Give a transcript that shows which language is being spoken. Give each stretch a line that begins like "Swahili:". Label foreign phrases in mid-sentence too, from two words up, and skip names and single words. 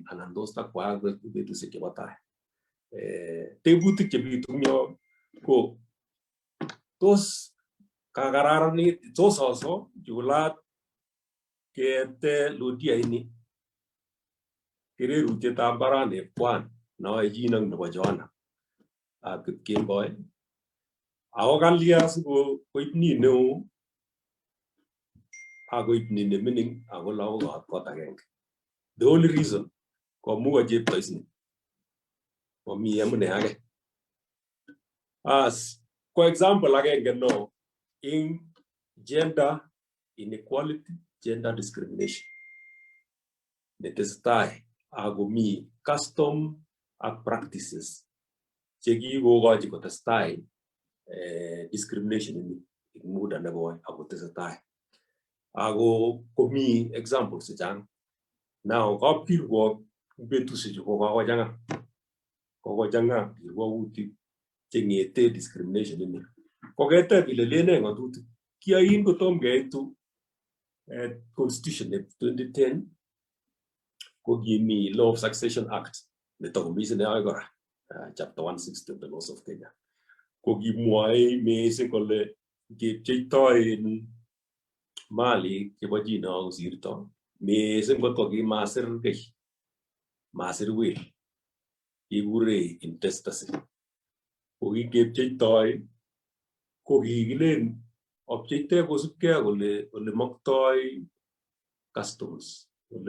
Kalenjin: anan tos takwaak betusiek chebo tai tebutik chebitu ng'yo ko tos kakararanit tos oso chulat kete Ludia ini kererutietab mbaraneb kwan noe chi nebo Joanna ak kemboi ako kalya sikoib ni neo akoib ni nemining ako lagokab kot agenge.
English: The only reason
Kalenjin: komuko cheptoisni mami amune age.
English: As for example
Kalenjin: agenge no
English: in gender inequality, gender
Kalenjin: discrimination netesetai ako mi custom ak practices chekikokochi kotestai discrimination in muda nebo ako tesetai ako komi examples chechang now kapkirwok betusiechu kokochang'a kirwautik cheng'ete discrimination ini koketeb ile lene ng'atutik kiyoin kotom keitu
English: constitution of 2010
Kalenjin: ko kimi Law of Succession Act netokomi sine akoi kora
English: chapter 160 of the laws of Kenya
Kalenjin: ko kimwoe mising kole kepcheitoi mali chebo chi no kosirto mising kot ko kimasir kei masir will kikure intestacy ko kikepcheitoi ko kikilen opcheite kosubkei ole moktoi customs ole